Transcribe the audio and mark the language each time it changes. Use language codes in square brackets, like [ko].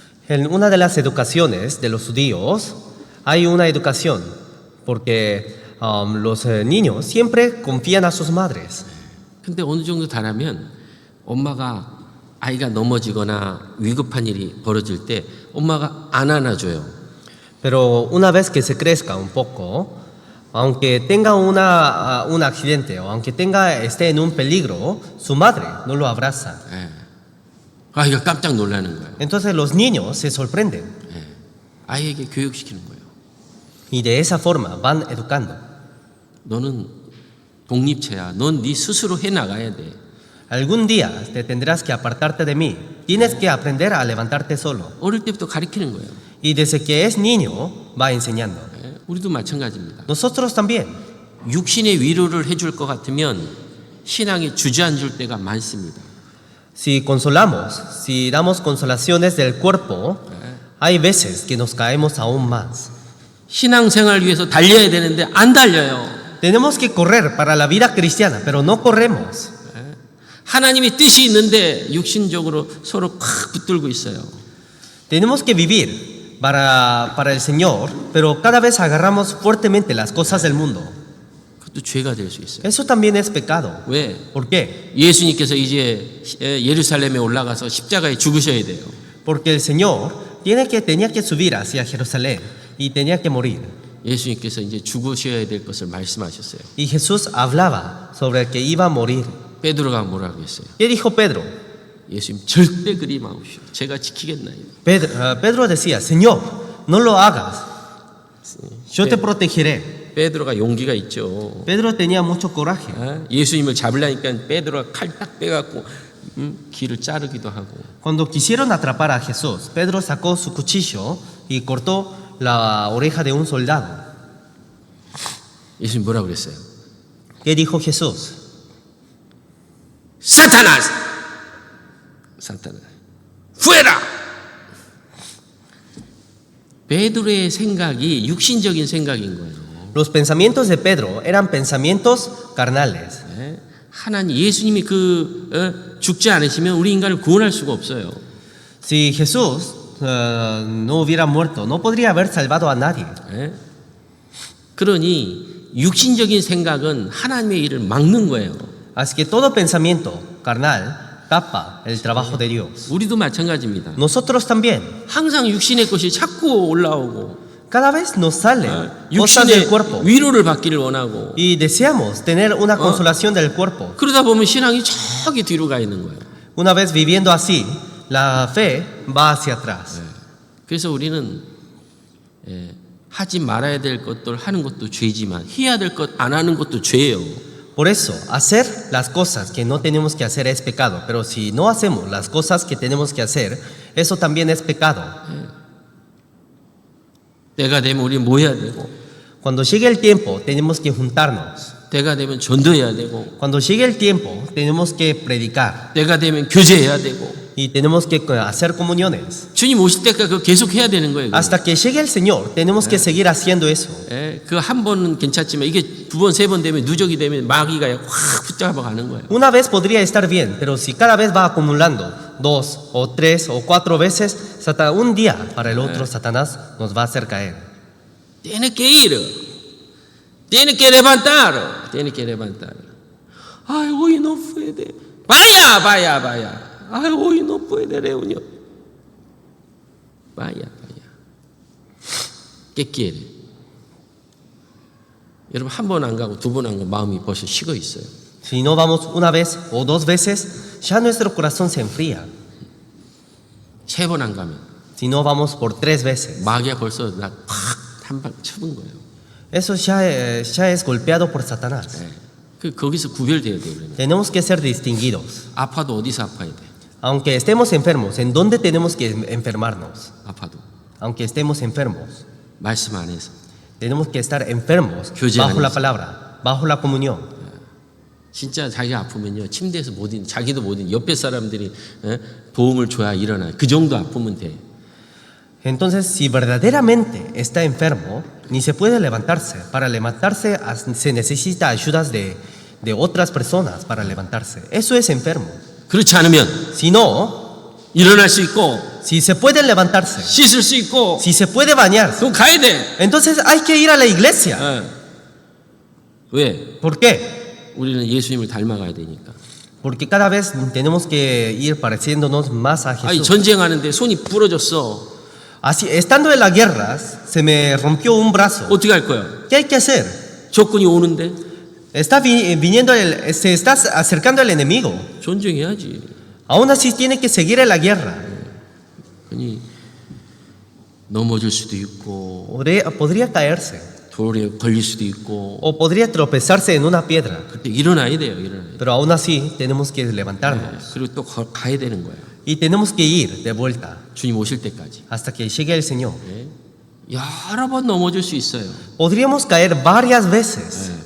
[es] En una de las educaciones de los judíos hay una educación, porque los niños siempre confían a sus madres. [ko] 근데 어느 정도 자라면 엄마가 아이가 넘어지거나 위급한 일이 벌어질 때 엄마가 안 안아줘요. [es] Pero una vez que se crezca un poco, aunque tenga un accidente o aunque esté en un peligro, su madre no lo abraza. [ko] 아이가 깜짝 놀라는 거예요. [es] Entonces los niños se sorprenden [ko] 아이에게 교육시키는 거예요. [es] y de esa forma van educando. [ko] 너는 독립체야. 넌 네 스스로 해나가야 돼. [es] Algún día te tendrás que apartarte de mí. Tienes que aprender a levantarte solo. [ko] 어릴 때부터 가르치는 거예요. [es] Y desde que es niño va enseñando. [ko] 우리도 마찬가지입니다. [es] Nosotros también. [ko] 육신의 위로를 해줄 것 같으면 신앙이 주저앉을 때가 많습니다. [es] Si consolamos, si damos consolaciones del cuerpo, hay veces que nos caemos aún más. [ko] 신앙생활 위해서 달려야 되는데 안 달려요. [es] Tenemos que correr para la vida cristiana, pero no corremos. [ko] 하나님의 뜻이 있는데 육신적으로 서로 콱 붙들고 있어요. [es] Tenemos que vivir para el Señor, pero cada vez agarramos fuertemente las cosas del mundo. [ko] 그것도 죄가 될 수 있어요. [es] Eso también es pecado. [ko] 왜? [es] ¿Por qué? [ko] 예수님께서 이제 예루살렘에 올라가서 십자가에 죽으셔야 돼요. [es] Porque el Señor tenía que subir hacia Jerusalén y tenía que morir. [ko] 예수님께서 이제 죽으셔야 될 것을 말씀하셨어요. [es] Y Jesús hablaba sobre que iba a morir. [ko] 베드로가 뭐라고 했어요? [es] ¿Qué dijo Pedro? [ko] 예수님 절대 그리 마옵시오. 제가 지키겠나이다. [es] Pedro decía, Señor, no lo hagas. Yo te protegeré. [ko] 베드로가 용기가 있죠. [es] Pedro tenía mucho coraje. [ko] 예수님을 잡으려니까 베드로가 칼 딱 빼갖고 귀를 자르기도 하고. [es] Cuando quisieron atrapar a Jesús, Pedro sacó su cuchillo y cortó la oreja de un soldado. [ko] 예수님 뭐라고 그랬어요? [es] ¿Qué dijo Jesús? [ko] 사탄아! [es] fuera! [ko] 베드로의 생각이 육신적인 생각인 거예요. [es] Los pensamientos de Pedro eran pensamientos carnales. [ko] 하나님 예수님이 죽지 않으시면 우리 인간을 구원할 수가 없어요. [es] Si Jesús no hubiera muerto, no podría haber salvado a nadie. [ko] 그러니 육신적인 생각은 하나님의 일을 막는 거예요. [es] Así que todo pensamiento carnal tapa el trabajo de Dios. [ko] 우리도 마찬가지입니다. [es] Nosotros también. [ko] 항상 육신의 것이 자꾸 올라오고 [es] Cada vez nos salen cosas del cuerpo [ko] 위로를 받기를 원하고 [es] y deseamos tener una consolación del cuerpo. [ko] 그러다 보면 신앙이 저기 뒤로 가 있는 거예요. [es] Una vez viviendo así, la fe va hacia atrás. [ko] 그래서 우리는 하지 말아야 될 것들 하는 것도 죄지만 해야 될 것 안 하는 것도 죄예요. [es] Por eso, hacer las cosas que no tenemos que hacer es pecado, pero si no hacemos las cosas que tenemos que hacer, eso también es pecado. [ko] 때가 되면 우리 모여야 되고 [es] Cuando llegue el tiempo, tenemos que juntarnos. [ko] 때가 되면 전도해야 되고 [es] Cuando llegue el tiempo, tenemos que predicar [ko] 때가 되면 교제해야 되고 [es] y tenemos que hacer comuniones. [ko] 주님 오실 때까지 그거 계속 해야 되는 거예요. [es] Hasta que llegue el Señor, tenemos que seguir haciendo eso. [ko] 그 한 번은 괜찮지만 이게 두 번, 세 번 되면 누적이 되면 마귀가 확 붙잡아 가는 거예요. [es] Una vez podría estar bien, pero si cada vez va acumulando 2 o 3 o 4 veces, un día para el otro Satanás nos va a hacer caer. Tiene que ir. Tiene que levantar. Tiene que levantar. Ay, hoy no puede. Vaya, vaya, vaya. Ay, hoy no puede reunión. Vaya, vaya. ¿Qué quiere? [ko] 여러분 한 번 안 가고 두 번 안 가고 마음이 벌써 식어 있어요. [es] Si no vamos una vez o 2 veces, ya nuestro corazón se enfría. [ko] 세 번 안 가면 [es] Si no vamos por 3 veces, [ko] 마귀가 벌써 나 팍 한 방 쳐본 거예요. [es] eso ya es golpeado por Satanás. [ko] 거기서 구별돼야 돼요. 우리는. [es] Tenemos que ser distinguidos. [ko] 아파도 어디서 아파야 돼? [es] Aunque estemos enfermos, ¿en dónde tenemos que enfermarnos? [ko] 아파도 [es] Aunque estemos enfermos, [ko] 말씀 안에서. [es] tenemos que estar enfermos [ko] 교제 [es] bajo la [ko] 안에서. [es] palabra, bajo la comunión. [ko] 진짜 자기가 아프면요 침대에서 자기도 못 있는 옆에 사람들이 도움을 줘야 일어나요. 그 정도 아프면 돼. [es] Entonces, si verdaderamente está enfermo, ni se puede levantarse. Para levantarse se necesita ayudas de otras personas para levantarse. Eso es enfermo. [ko] 그렇지 않으면 [es] Si no, [ko] 일어날 수 있고 [es] si se puede levantarse, [ko] 씻을 수 있고 [es] si se puede bañarse, [ko] 그럼 가야 돼. [es] entonces hay que ir a la iglesia. [ko] 왜? [es] ¿Por qué? [ko] 우리는 예수님을 닮아가야 되니까. [es] Porque cada vez tenemos que ir pareciéndonos más a [ko] 아니 [es] Jesús. [ko] 전쟁하는데 손이 부러졌어. [es] Así, estando en las guerras, se me rompió un brazo. [ko] 어떻게 할 거야? [es] ¿Qué hay que hacer? [ko] 적군이 오는데 [es] Está se está acercando el enemigo. [ko] 전쟁해야지. [es] Aún así tiene que seguir en la guerra. [ko] 아니 넘어질 수도 있고 [es] Podría caerse [ko] 돌에 걸릴 수도 있고 [es] o podría tropezarse en una piedra. [ko] 그때 일어나야 돼요. 일어나야 돼. [es] Pero aún así tenemos que levantarnos [ko] 그리고 또 가야 되는 거야. [es] y tenemos que ir de vuelta [ko] 주님 오실 때까지. [es] hasta que llegue el Señor. [ko] 여러 번 넘어질 수 있어요. [es] Podríamos caer varias veces,